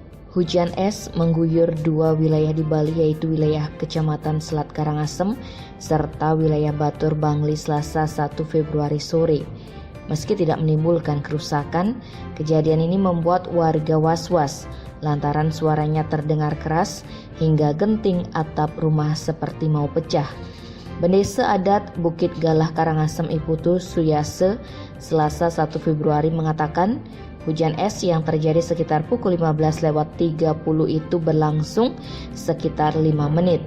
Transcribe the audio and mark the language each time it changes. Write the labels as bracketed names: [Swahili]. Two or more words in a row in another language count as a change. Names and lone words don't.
[Indonesian] Hujan es mengguyur dua wilayah di Bali, yaitu wilayah Kecamatan Selat Karangasem serta wilayah Batur Bangli Selasa 1 Februari sore. Meski tidak menimbulkan kerusakan, kejadian ini membuat warga was-was lantaran suaranya terdengar keras hingga genting atap rumah seperti mau pecah. Bendesa adat Bukit Galah Karangasem Iputu Suyase Selasa 1 Februari mengatakan hujan es yang terjadi sekitar pukul 15.30 itu berlangsung sekitar 5 menit.